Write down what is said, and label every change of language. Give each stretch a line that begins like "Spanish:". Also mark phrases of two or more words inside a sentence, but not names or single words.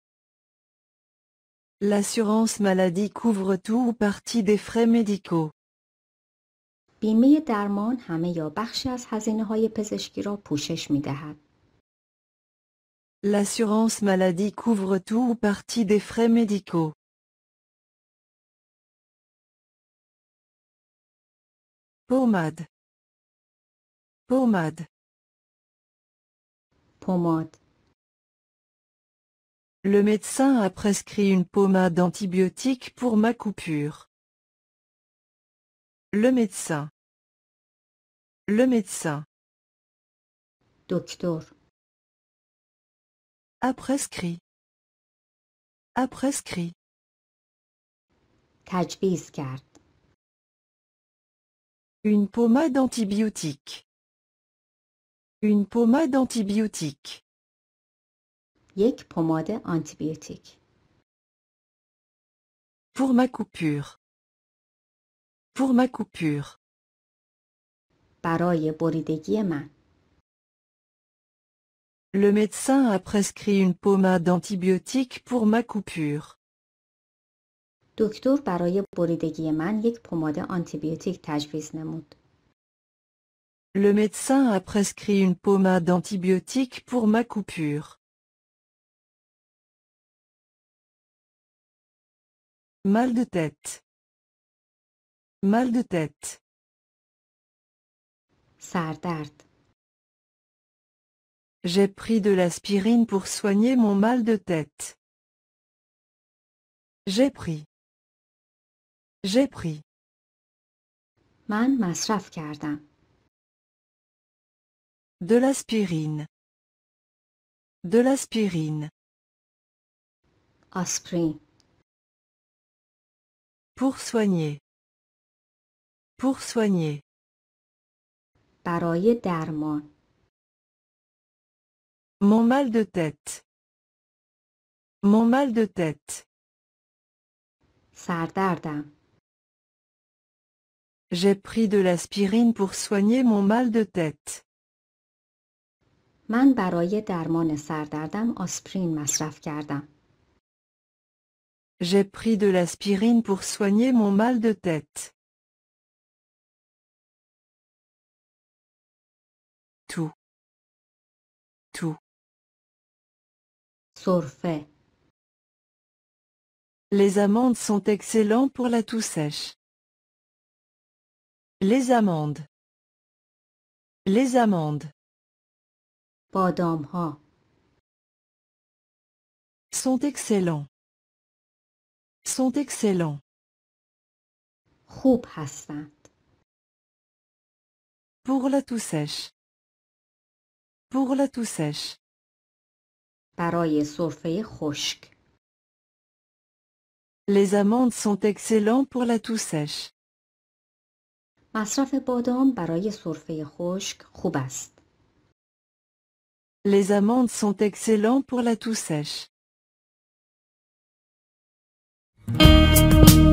French: L'assurance maladie couvre tout ou partie des frais médicaux.
Persian: بیمه درمان همه یا بخشی از هزینه های پزشکی را پوشش می دهد.
French: L'assurance maladie couvre tout ou partie des frais médicaux. Pommade. Pommade.
Persian: پماد.
French: Le médecin a prescrit une pommade antibiotique pour ma coupure. Le médecin. Le médecin.
Persian: دکتر.
French: A prescrit. A prescrit.
Persian: تجویز کرد.
French: Une pommade antibiotique. Une pommade antibiotique.
Persian: یک پماد آنتیبیوتیک.
French: Pour ma coupure. Pour ma coupure.
Persian: برای بریدگی من.
French: Le médecin a prescrit une pommade antibiotique pour ma coupure.
Persian: دکتر برای بریدگی من یک پماد آنتیبیوتیک تجویز نمود.
French: Le médecin a prescrit une pommade antibiotique pour ma coupure. Mal de tête. Mal de tête.
Persian: سردرد.
French: J'ai pris de l'aspirine pour soigner mon mal de tête. J'ai pris. J'ai pris.
Persian: من مصرف کردم.
French: De l'aspirine. De l'aspirine.
Persian: آسپرین.
French: Pour soigner. Pour soigner.
Persian: برای درمان.
French: Mon mal de tête. Mon mal de tête.
Persian: سردردم.
French: J'ai pris de l'aspirine pour soigner mon mal de tête.
Persian: من برای درمان سردردم آسپرین مصرف کردم.
French: J'ai pris de l'aspirine pour soigner mon mal de tête. Tout. Tout.
Persian: سرفه.
French: Les amandes sont excellents pour la toux sèche. Les amandes. Les amandes.
Persian: بادام ها.
French: Sont excellents. Sont excellents.
Persian: خوب هستند.
French: Pour la toux sèche. Pour la toux sèche.
Persian: برای سرفه خشک.
French: Les amandes sont excellents pour la toux sèche.
Persian: مصرف بادام برای سرفه خشک خوب است.
French: Les amandes sont excellents pour la toux sèche.